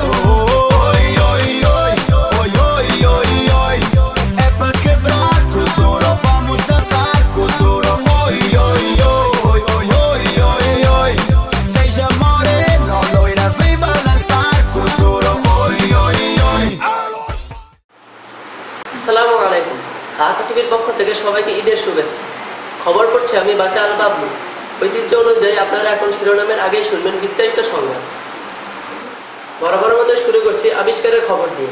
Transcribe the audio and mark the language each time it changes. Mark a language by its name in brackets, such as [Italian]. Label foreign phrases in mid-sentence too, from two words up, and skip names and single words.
[Portuguese] Oi, oi, oi, oi, oi, oi, oi. É pra quebrar com duro, vamos dançar com duro. Oi, oi, oi, oi, oi, oi, oi. Seja moreno, loira, vem balançar com duro. Oi, oi, oi. [Bangla] আসসালামু আলাইকুম। ঢাকা টিভির পক্ষ থেকে সবাইকে ঈদের শুভেচ্ছা। খবর পড়ছি আমি বাচ্চা আল বাবলু। ঐতিহ্য অনুযায়ী আপনারা এখন শিরোনামের আগেই শুনবেন বিস্তারিত সংবাদ। বরাবর মতো শুরু করছি আবিষ্কারের খবর দিয়ে।